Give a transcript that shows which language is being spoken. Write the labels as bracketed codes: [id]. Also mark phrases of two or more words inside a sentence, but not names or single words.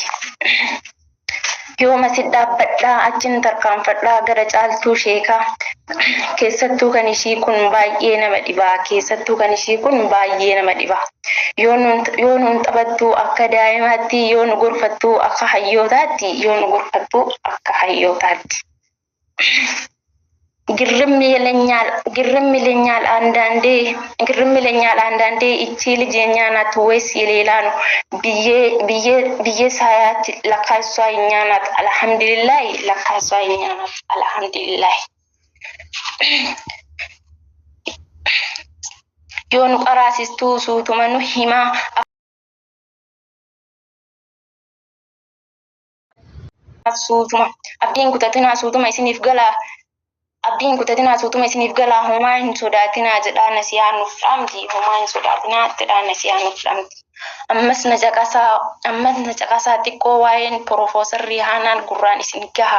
[om] Yooma si dhaabbadhaa achin tarkaanfadhaa gara caaltuu sheekaa keessattuu kan ishii kun baay'ee nama dhiba yoo nuun taphattuu akka daa'imaatti yoo nu gorfattuu akka [am] hayyootaatti ግርም ይለኛል አንዳንዴ እቺ ልጅ የኛ ናት ወይስ የሌላ ነው ብዬ ሳያት ለካ እሷ የኛ ናት [om] አልሐምዱሊላህ yoonu qaraasistuu suutuma nu himaa abdiin kutatinaa suutuma isiniif galaa homaa hin sodaatinaa jedhaa nasiyaa nuuf dhaamti ammas na caqasaa xiqqoo waa'een Profeesar Rihaanaan gurraan isin gaha.